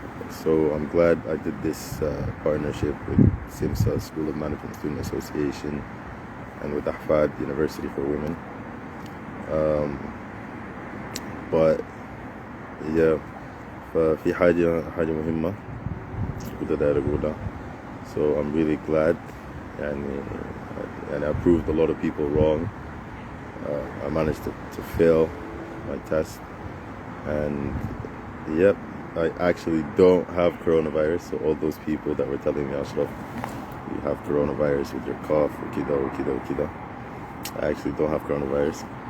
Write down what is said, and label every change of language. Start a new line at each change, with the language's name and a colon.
English: So I'm glad I did this partnership with SIMSA, School of Management Student Association, and with Ahfad University for Women. But yeah,
Arabic: ففي حاجة مهمة كنت داير أقولها.
English: So I'm really glad, and I proved a lot of people wrong. I managed to fail my test, and yep, I actually don't have coronavirus. So all those people that were telling me, Ashraf, you have coronavirus with your cough, ukida, I actually don't have coronavirus.